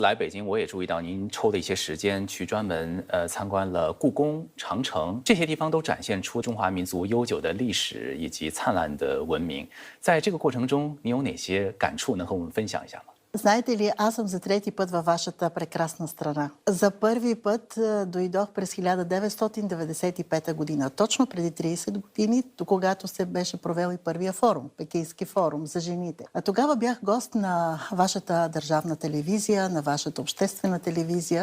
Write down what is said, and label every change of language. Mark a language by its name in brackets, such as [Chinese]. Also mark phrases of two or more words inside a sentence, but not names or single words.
[Chinese] 来北京，我也注意到您抽的一些时间去专门参观了故宫、长城这些地方，都展现出中华民族悠久的历史以及灿烂的文明。在这个过程中，您有哪些感触能和我们分享一下吗？ [Bulgarian] Знаете ли, аз съм за трети път във вашата прекрасна страна. За първи път дойдох през 1995 година, точно преди 30 години, когато се беше провел и първия форум, Пекински форум за жените. А тогава бях гост на вашата държавна телевизия, на вашата обществена телевизия.